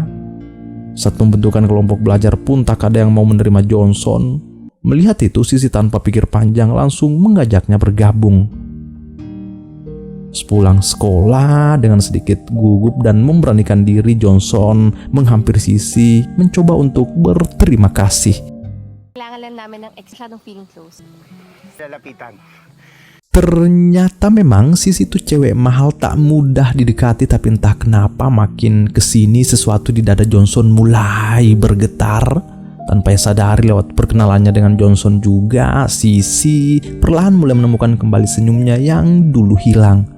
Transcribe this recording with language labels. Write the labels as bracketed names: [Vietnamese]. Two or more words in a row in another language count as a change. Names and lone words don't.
[Indonesian] Saat pembentukan kelompok belajar pun tak ada yang mau menerima Johnson. Melihat itu, Sisi tanpa pikir panjang langsung mengajaknya bergabung. Sepulang sekolah, dengan sedikit gugup dan memberanikan diri, Johnson menghampiri Sisi, mencoba untuk berterima kasih. [Filipino] Kailangan lang namin ng extra ng [English] feeling close. [Filipino] Lalapitan. [Indonesian] Ternyata memang Sisi itu cewek mahal, tak mudah didekati, tapi entah kenapa makin kesini sesuatu di dada Johnson mulai bergetar. Tanpa sadari lewat perkenalannya dengan Johnson juga, Sisi perlahan mulai menemukan kembali senyumnya yang dulu hilang.